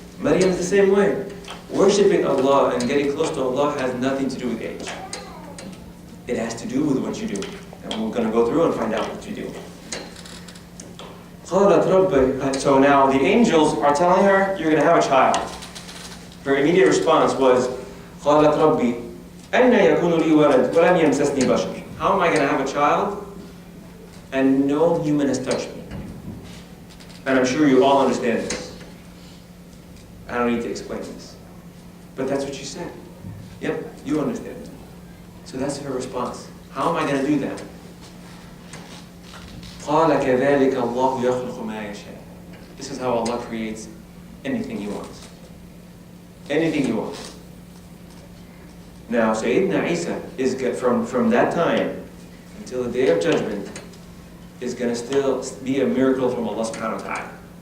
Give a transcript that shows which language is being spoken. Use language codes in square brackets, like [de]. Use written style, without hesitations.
[en] Mariam is the same way. Worshipping Allah and getting close to Allah has nothing to do with age. It has to do with what you do. And we're going to go through and find out what you do. So now the angels are telling her, you're going to have a child. Her immediate response was, [ar] قالت ربي أن يكون لي ولد ولم يمسسني بشر. [en] How am I going to have a child and no human has touched me? And I'm sure you all understand this. I don't need to explain this. But that's what she said. Yep, you understand it. So that's her response. How am I going to do that? [ar] قال كذلك الله يخلق ما يشاء. [en] This is how Allah creates anything He wants. Anything He wants. Now, Sayyidina Isa is from that time until the Day of Judgment is going to still be a miracle from Allah subhanahu wa ta'ala.